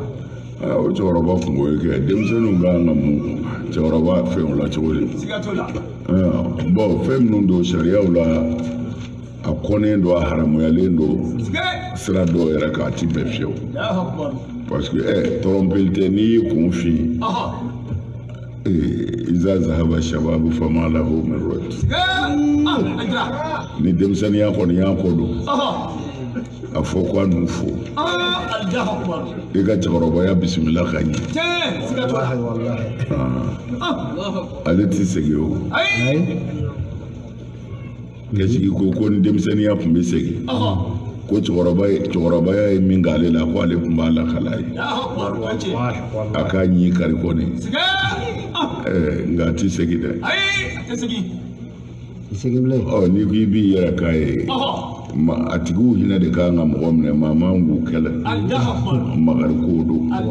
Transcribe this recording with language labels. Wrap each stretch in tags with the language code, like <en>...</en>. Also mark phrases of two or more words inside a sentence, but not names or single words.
<bm>o cɛkɔrɔba kun b'o kɛ denmisɛnninw kan ka mun cɛkɔrɔba fɛnw la cogo di bon fɛn minnu don sariyaw la a kɔnnen don a haramuyalen don sira dɔw yɛrɛ kan a ti bɛn fiyewu</bm> <fr>parce que</fr> <bm>tɔrɔmpeli tɛ n'i y'i kun fin</bm> <ar>إذا ذهب الشباب فما له من رد</ar> <bm>ni denmisɛnninya kɔni y'a kɔ don a fɔ ko a n'u fo i ka cɛkɔrɔbaya bisimila ka ɲɛ ale ti segin o kɛsigi ko ni denmisɛnninya tun bɛ segin ko cɛkɔrɔbaya ye min k'ale la ko ale tun b'a lakala ye a k'a ɲi kari kɔni nka a ti segin dɛ n'i ko i b'i yɛrɛ k'a ye a tigiw hinɛ de kan ka mɔgɔ minɛ maa man k'u kɛlɛ makari kow don</bm>